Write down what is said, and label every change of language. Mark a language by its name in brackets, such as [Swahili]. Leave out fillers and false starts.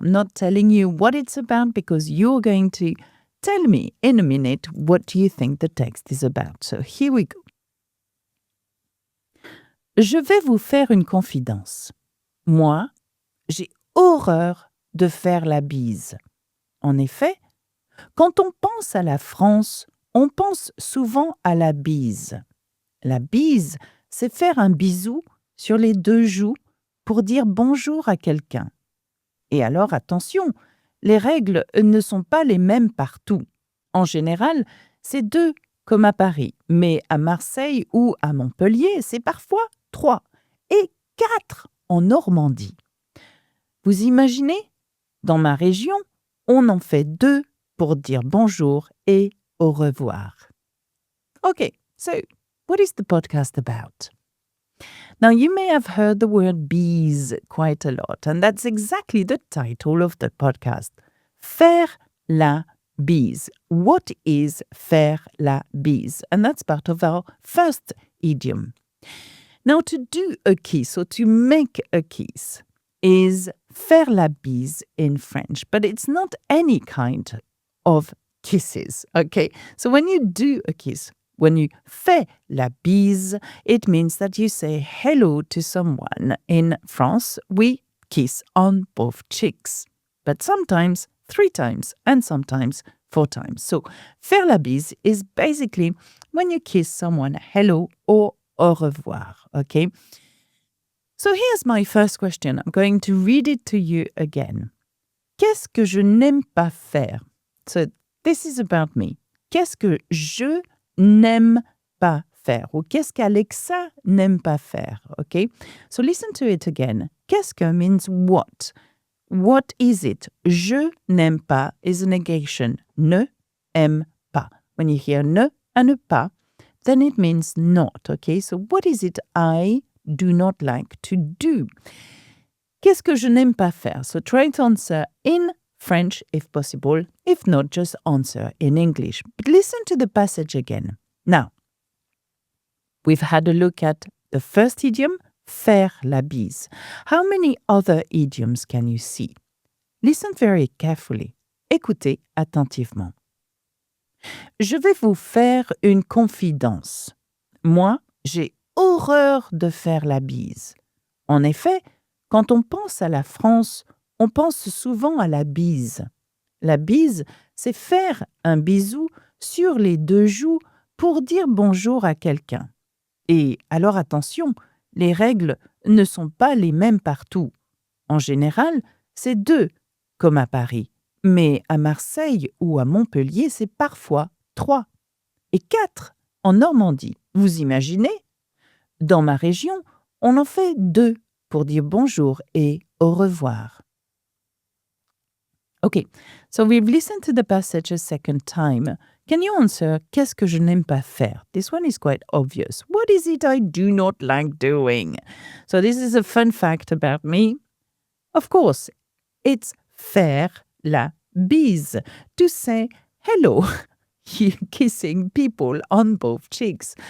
[English] I'm not telling you what it's about because you're going to tell me in a minute what you think the text is about. So here we go. [French] Je vais vous faire une confidence. Moi, j'ai horreur de faire la bise. En effet, quand on pense à la France, on pense souvent à la bise. La bise, c'est faire un bisou sur les 2 joues pour dire bonjour à quelqu'un. Et alors attention, les règles ne sont pas les mêmes partout. En général, c'est 2 comme à Paris, mais à Marseille ou à Montpellier, c'est parfois 3 et 4 en Normandie. Vous imaginez? Dans ma région, on en fait 2 pour dire bonjour et au revoir. [English] Okay, so what is the podcast about? Now, you may have heard the word bise quite a lot, and that's exactly the title of the podcast. [French] Faire la bise. [English] What is [French] faire la bise? [English] And that's part of our first idiom. Now, to do a kiss or to make a kiss is faire la bise in French, but it's not any kind of kisses, okay? So when you do a kiss, when you fais la bise, it means that you say hello to someone. In France, we kiss on both cheeks, but sometimes 3 times and sometimes 4 times. So faire la bise is basically when you kiss someone hello or au revoir, okay? So here's my first question. I'm going to read it to you again. [French] Qu'est-ce que je n'aime pas faire? [English] So this is about me. [French] Qu'est-ce que je n'aime pas faire? Ou qu'est-ce qu'Alexa n'aime pas faire? [English] Okay? So listen to it again. Qu'est-ce que means what? What is it? Je n'aime pas is a negation. [French] Ne aime pas. [English] When you hear ne and a pas, then it means not, okay? So what is it I do not like to do? Qu'est-ce que je n'aime pas faire? So try to answer in French if possible. If not, just answer in English. But listen to the passage again. Now, we've had a look at the first idiom, faire la bise. How many other idioms can you see? Listen very carefully. [French] Écoutez attentivement. Je vais vous faire une confidence. Moi, j'ai horreur de faire la bise. En effet, quand on pense à la France, on pense souvent à la bise. La bise, c'est faire un bisou sur les 2 joues pour dire bonjour à quelqu'un. Et alors attention, les règles ne sont pas les mêmes partout. En général, c'est 2, comme à Paris. Mais à Marseille ou à Montpellier, c'est parfois 3 et 4 en Normandie. Vous imaginez? Dans ma région, on en fait 2 pour dire bonjour et au revoir. [English] Okay, so we've listened to the passage a second time. Can you answer [French] qu'est-ce que je n'aime pas faire? [English] This one is quite obvious. What is it I do not like doing? So this is a fun fact about me. Of course, it's faire la bise, to say hello, kissing people on both cheeks.